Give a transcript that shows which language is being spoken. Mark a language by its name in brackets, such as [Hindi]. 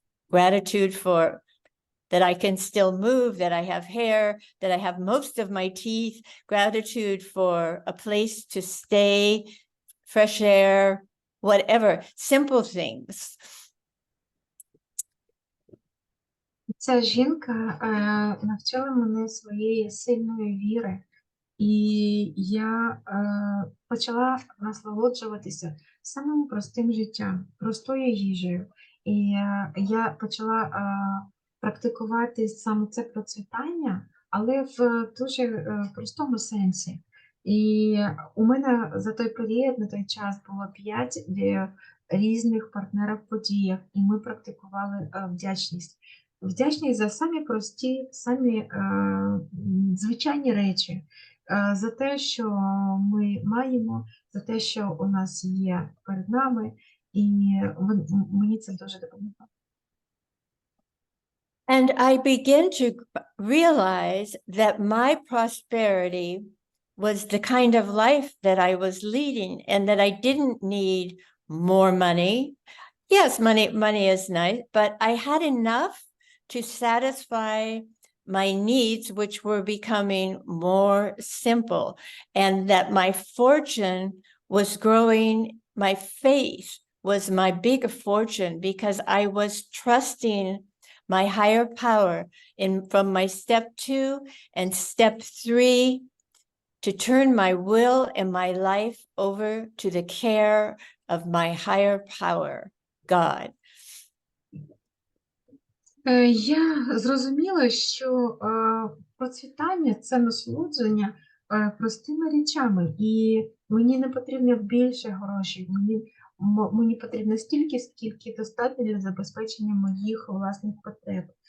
[English] Gratitude for that I can still move, that I have hair, that I have most of my teeth, gratitude for a place to stay, fresh air, whatever, simple things. [Ukrainian] Ця жінка навчила мене своєї сильної віри, і я почала насолоджуватися самим простим життям, простою їжею. І я почала практикувати саме це процвітання, але в дуже простому сенсі. І у мене за той період, на той час було 5 різних партнерів в подіях, і ми практикували вдячність. Вдячність за самі прості, самі звичайні речі, за те, що ми маємо, за те, що у нас є перед нами, і мені це дуже допомагало. [English] And I begin to realize that my prosperity was the kind of life that I was leading, and that I didn't need more money. Yes, money is nice, but I had enough to satisfy my needs, which were becoming more simple, and that my fortune was growing. My faith was my big fortune because I was trusting my higher power from my step 2 and step 3 to turn my will and my life over to the care of my higher power, God. [Ukrainian] Я зрозуміла, що процвітання – це насолодження простими речами, і мені не потрібно більше грошей, мені потрібно стільки, скільки достатньо для забезпечення моїх власних потреб.